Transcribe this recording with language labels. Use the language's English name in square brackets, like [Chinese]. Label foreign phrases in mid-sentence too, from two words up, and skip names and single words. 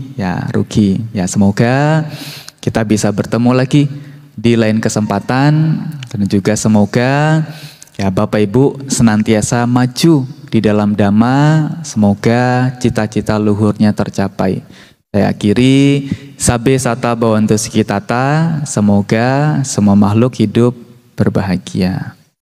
[Indonesian] Ya, semoga kita bisa bertemu lagi di lain kesempatan, dan juga semoga ya Bapak Ibu senantiasa maju di dalam Dhamma, semoga cita-cita luhurnya tercapai. Saya akhiri, [Pali] sabe sata bhavantu sukhitata, [Indonesian] semoga semua makhluk hidup berbahagia.